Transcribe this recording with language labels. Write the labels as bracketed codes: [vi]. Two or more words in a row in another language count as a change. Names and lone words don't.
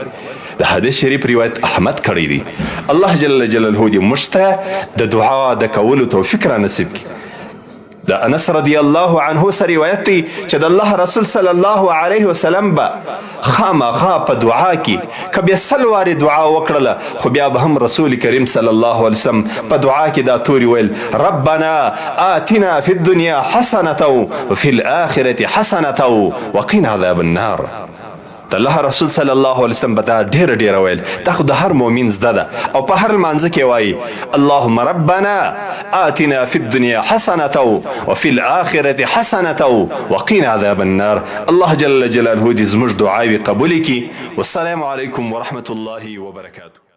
[ps] د حدیث شریف روایت احمد کړی دی. الله جل جلاله دې موږ ته د دعا د کولو توفیق را نصیب کړي. د انس رضی الله عنه سره روایت دی چې د الله رسول صلی الله علیه وسلم به خامخا په دعا کې که بیا سل وارې دعا وکړله خو بیا به هم رسول کریم صلی الله علیه وسلم په دعا کې دا توري ویل [ar] ربنا آتنا فی الدنیا حسنة وفي الآخرة حسنة وقنا عذاب النار. [ps] د الله رسول صلی الله علیه وسلم به دا ډیره ویل. دا خو د هر مؤمن زده ده او په هر لمانځه کې وایي [ar] اللهم ربنا آتنا فی الدنیا حسنة وفي الآخرة حسنة وقنا عذاب النار. [ps] الله جل جلاله دې زموږ دعاوې قبول کړي. [ar] والسلام علیکم ورحمة الله وبرکاته.